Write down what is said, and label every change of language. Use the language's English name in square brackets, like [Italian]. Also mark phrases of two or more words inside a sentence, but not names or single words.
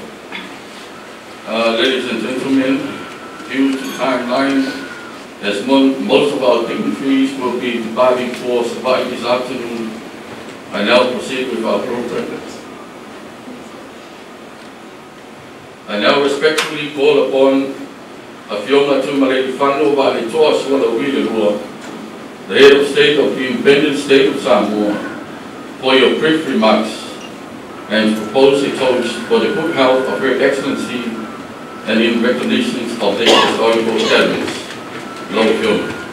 [English] Ladies and gentlemen, due to timeline, as most of our dignitaries will be departing for Samoa'S this afternoon, I now proceed with our program. I now respectfully call upon Afioga Tuimalealiifano wa le toa suala wile rua, the head of state of the independent state of Samoa, for your brief remarks and propose a toast for the good health of Her Excellency and in recognition of this historical establishment. Lord,